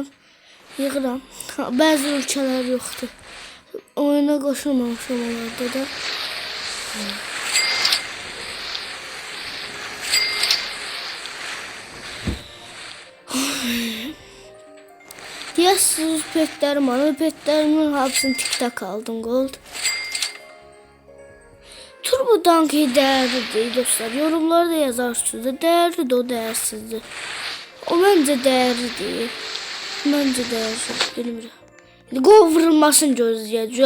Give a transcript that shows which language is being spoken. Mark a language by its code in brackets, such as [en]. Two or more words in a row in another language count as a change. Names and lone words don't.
[az] Yığıram. Bəzi ölkələr yoxdur. Oyuna qoşulmamışam onlarda da. Deyəsiniz petlərim var. [tr] Petlerimin hepsini TikTok aldım gold. Turbo Dunk değerlidir dostlar. Yorumlarda yazarsınız da değerlidir o değersizdir. O bence değerlidir. Bence değersiz. Bilmiyorum. [az] Gol vurulmasın gözləyəcək.